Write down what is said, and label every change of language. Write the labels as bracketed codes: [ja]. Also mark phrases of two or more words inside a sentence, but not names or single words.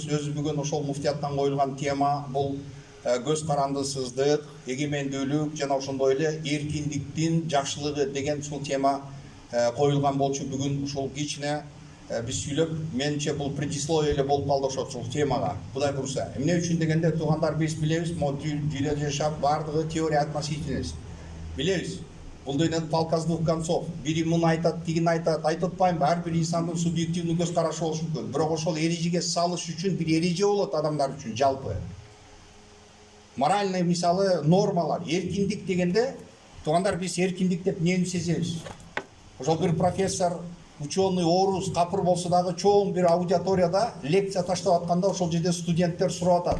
[ky] Өзү бүгүн ошол муфтияттан коюлган тема бул көз карандысыздык, эгемендүүлүк жана ошондой эле эркиндиктин жакшылыгы деген ушул тема коюлган болчу. Бүгүн ушул кичине биз сүйлөп, менимче бул предисловие эле болуп калды ошол темага. Кудай бурса. Эмне үчүн дегенде, туугандар, биз билебиз, дүйнөдө жашап бардыгы [ru] теория относительность. [ky] Билебиз. Бул дүйнөдө [ru] палка с двух концов. [ky] Бири муну айтат, тигин айтат. Айтып атпаймынбы? Ар бир инсандын субъективдүү көз карашы болушу мүмкүн. Бирок ошол эрежеге салыш үчүн бир эреже болот адамдар үчүн жалпы. Моральный мисалы нормалар, эркиндик дегенде, туугандар, биз эркиндик деп эмнени сезебиз? Ошол бир профессор, ученый, орус, капыр болсо дагы чоң бир аудиторияда лекция таштап атканда ошол жерде студенттер сурап атат.